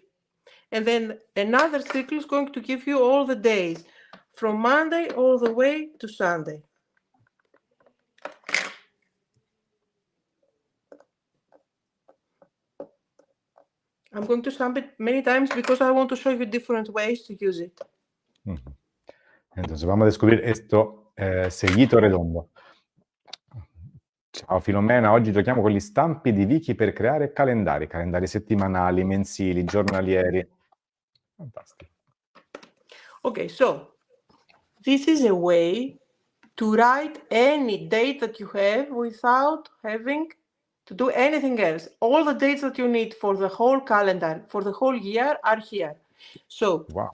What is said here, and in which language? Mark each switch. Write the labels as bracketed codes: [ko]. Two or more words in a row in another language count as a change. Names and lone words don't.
[en] And then another circle is going to give you all the days from Monday all the way to Sunday. I'm going to stamp it many times because I want to show you different ways to use it. [es] Entonces vamos a descubrir esto seguito redondo. [it] Ciao Filomena, oggi giochiamo con gli stampi di Vicky per creare calendari settimanali, mensili, giornalieri. Fantastico. [en] Okay, so this is a way to write any date that you have without having to do anything else. All the dates that you need for the whole calendar, for the whole year, are here. So Wow.